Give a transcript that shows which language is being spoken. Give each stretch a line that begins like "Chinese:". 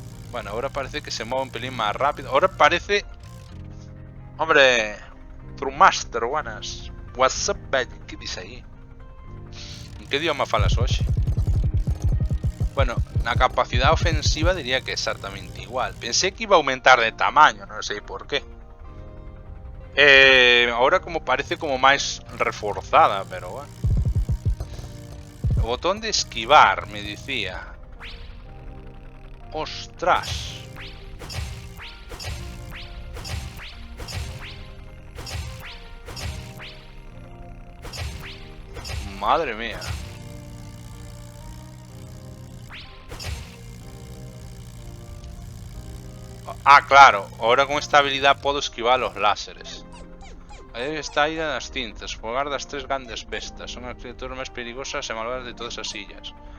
Galician: Bueno, ahora parece que se move un pelín máis rápido.
Spanish: Ahora parece... Hombre, Trumaster, buenas.
English: What's up, baby?
Spanish: Que dice aí?
Galician: En que idioma falas hoxe? Bueno, na capacidade ofensiva diría que é exactamente igual.
Spanish: Pensé que iba a aumentar de tamaño,
Galician: non sei por qué. Ahora como parece como máis reforzada, pero bueno. O botón de esquivar, me dicía. Ostras.
Spanish: Madre mía. Ah, claro. Ahora con esta habilidad puedo esquivar los láseres.
Galician: Aí está a ira das cintas, o hogar das tres grandes bestas. Son as criaturas máis perigosas e malvadas de todas as illas.